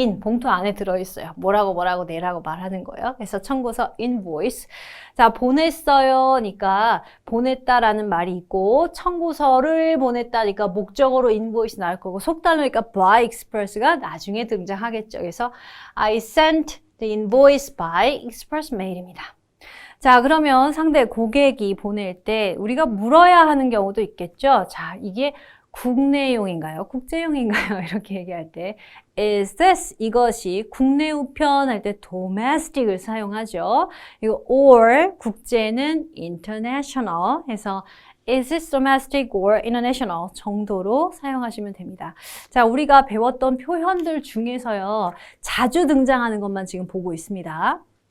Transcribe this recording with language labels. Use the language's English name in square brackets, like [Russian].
[Korean] 봉투 안에 들어있어요. 뭐라고 내라고 말하는 거예요. 그래서 청구서 invoice. 자, 보냈어요니까 보냈다라는 말이 있고 청구서를 보냈다니까 목적어로 invoice 나올 거고 속달로니까 by express가 나중에 등장하겠죠. 그래서 [English] I sent the invoice by express mail입니다. [Korean] 자, 그러면 상대 고객이 보낼 때 우리가 물어야 하는 경우도 있겠죠. 자, 이게 국내용인가요? 국제용인가요? 이렇게 얘기할 때 is this 이것이 국내 우편 할 때 domestic을 사용하죠. 이거 or 국제는 international 해서 [English] is this domestic or international [Korean] 정도로 사용하시면 됩니다. 자, 우리가 배웠던 표현들 중에서요. 자주 등장하는 것만 지금 보고 있습니다.